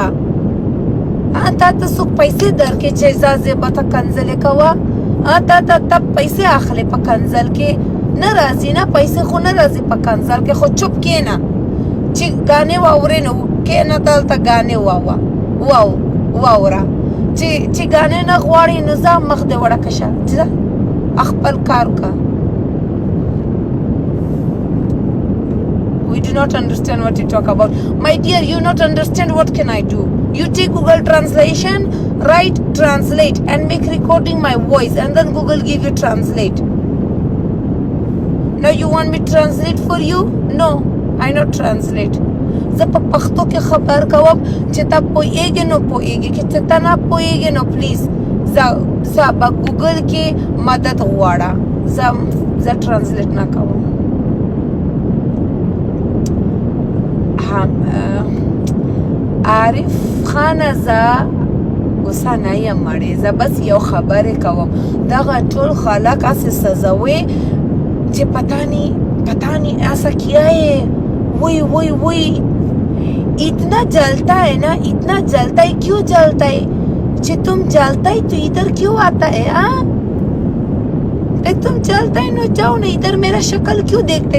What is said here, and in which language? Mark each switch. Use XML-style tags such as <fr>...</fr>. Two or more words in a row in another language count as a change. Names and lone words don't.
<ps>تا ته څوک پیسې درکړي چې ځه زیبا ته کنځلې کوه، ته پیسې اخلې په کنځل کې، نه راځي نه پیسې خو نه راځي په کنځل کې، خو چوپ کېنه چې ګانې واورې نو کېنه دلته ګانې واوره، چې ګانې نه غواړې نو ځه مخ دې وړکه شه، ځه خپل کار وکړه.</ps> <en>We do not understand what you talk about. My dear, you not understand, what can I do? You take Google translation, write translate and make recording my voice and then Google give you translate. Now you want me to translate for you? No, I not translate.</en> <ps>زه په پښتو کې خبر کوم چې ته پوهېږې نو پوهېږې، که ته نه پوهېږې نو پلیز زه به ګوګل کې مدد غواړه، زه ټرانسلیټ نه کوم. عارف خانه زه غوسه نه یم مړې، زه بس یو خبرې کوم، دغه ټول خلک هسې سزوي</ps> <hi>मुझे पता नहीं ऐसा किया है, वही इतना जलता है ना, इतना जलता है, क्यों जलता है? जे तुम जलता है तो इधर क्यों आता है? तुम जलता है ना, जाओ ना इधर, मेरा शक्ल क्यों देखते?</hi>